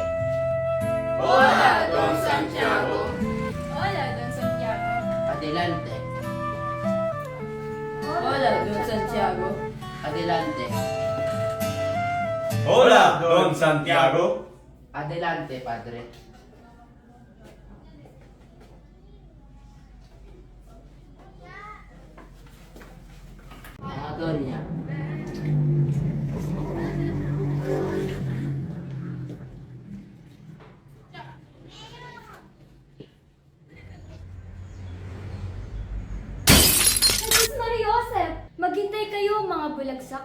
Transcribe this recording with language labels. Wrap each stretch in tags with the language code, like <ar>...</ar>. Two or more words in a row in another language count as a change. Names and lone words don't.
<es>Hola, Don Santiago. Hola, Don Santiago. Adelante, Hola, Don Santiago. adelante, Hola, Don Santiago. adelante, padre.</es> <tl>Mga donya. Jesus Mariosep, maghintay kayo mga bulagsak.</tl>